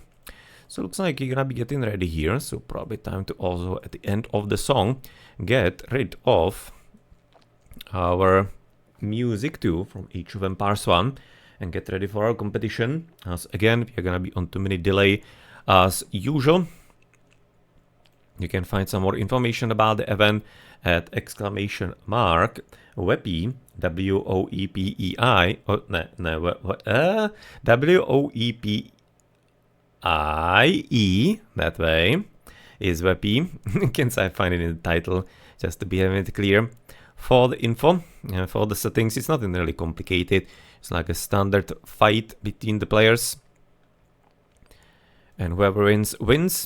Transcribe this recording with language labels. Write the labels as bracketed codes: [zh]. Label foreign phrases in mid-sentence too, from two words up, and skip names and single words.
[en] So looks like you're gonna be getting ready here. So probably time to also, at the end of the song, get rid of our music too from Age of Empires 1 and get ready for our competition. As again, we're gonna be on 2-minute delay as usual. You can find some more information about the event at !Woepie, W-O-E-P-E-I, W-O-E-P-I-E, that way, is Woepie. Can I find it in the title, just to be having it clear. For the info, for the settings, it's nothing really complicated. It's like a standard fight between the players. And whoever wins, wins.